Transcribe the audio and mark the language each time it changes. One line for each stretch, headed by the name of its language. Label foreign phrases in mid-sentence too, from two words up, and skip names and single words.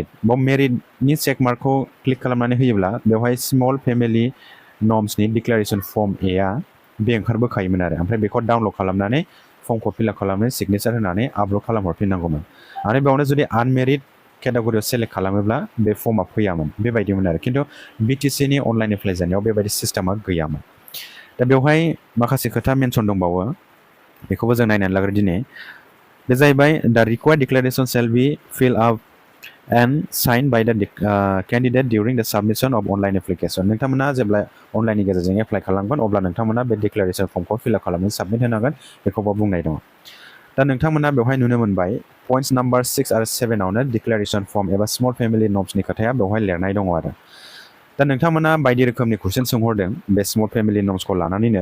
Bodo: बाव मेरिडनि
English: check mark
Bodo: क्लिक खालामनानै होयोब्ला बेवहाय
English: small family norms declaration form
Bodo: एआ बे ओंखारबोखायोमोन आरो ओमफ्राय बेखौ डाउनलड खालामनानै
English: form fill-up
Bodo: खालामनानै सिगनेचार होनानै आपल'ड खालामहरफिननांगौमोन। आरो बेयावनो जुदि
English: unmarried category
Bodo: सेलेक्ट खालामोब्ला बे फर्मआ फैयामोन बेबायदिमोन आरो। खिन्थु BTC नि अनलाइन एप्लाइ जानायाव बेबायदि सिस्टेमा गैयामोन। दा बेवहाय माखासे खोथा मेनसन दंबावो बेखौबो जों नायनानै लाग्रो दिनै। बे जाहैबाय
English: the required declaration shall be fill up and signed by the candidate during the submission of online application।
Bodo: नोंथांमोना जेब्ला अनलाइननि गेजेरजों एप्लाइ खालामगोन अब्ला नोंथांमोना बे
English: declaration form
Bodo: फिलआप खालामनानै साबमिट होनांगोन बेखौबो बुंनाय दङ। दा नोंथांमोना बेवहाय नुनो मोनबाय
English: points number
Bodo: 6 आरो 7 आवनो
English: declaration form
Bodo: एबा
English: small family norms
Bodo: खोथाया बेवहाय लिरनाय दङ आरो। दा नोंथांमोना बायदि रोखोमनि कुइसन सोंहरदों बे
English: small family norms
Bodo: लानानैनो।